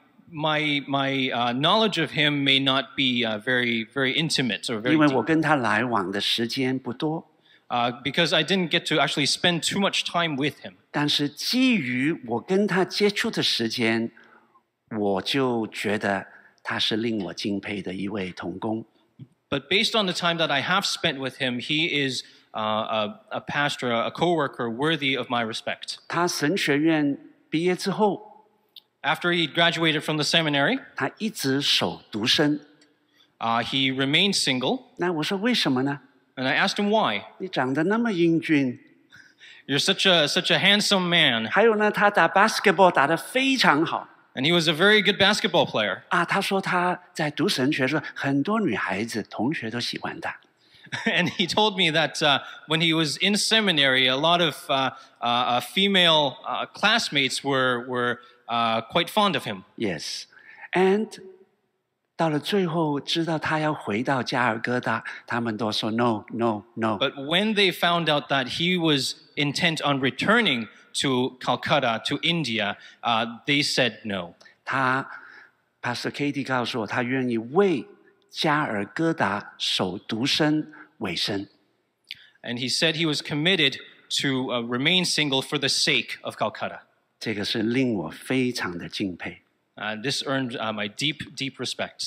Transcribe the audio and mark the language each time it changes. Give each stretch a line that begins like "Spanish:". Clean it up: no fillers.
English: My knowledge of him may not be very intimate or very
Chinese: 因为
English: deep.
Chinese: 我跟他来往的时间不多。
English: Because I didn't get to actually spend too much time with him.
Chinese: 但是基于我跟他接触的时间，我就觉得他是令我敬佩的一位同工。
English: But based on the time that I have spent with him, he is a pastor, a co-worker worthy of my respect.
Chinese: 他神学院毕业之后，
English: After he graduated from the seminary,
Chinese: 他一直守独身。
English: he remained single.
Chinese: 那我说为什么呢？
English: And I asked him why.
Chinese: 你长得那么英俊，
English: You're such a handsome man.
Chinese: 还有呢，他打 basketball 打得非常好。
English: And he was a very good basketball player.
Chinese: 他说他在读神学的时候，很多女孩子同学都喜欢他。
English: And he told me that when he was in seminary, a lot of female classmates were quite fond of him. Yes, and
Chinese: 到了最后，知道他要回到加尔各答，他们都说
English: no no no。 But when they found out that he was intent on returning to Calcutta, to India, they said no.
Chinese: 他 Pastor Katie 告诉我，他愿意为加尔各答守独身委身。
English: And he said he was committed to remain single for the sake of Calcutta.
Chinese: 这个是令我非常的敬佩。
English: This earned my deep respect.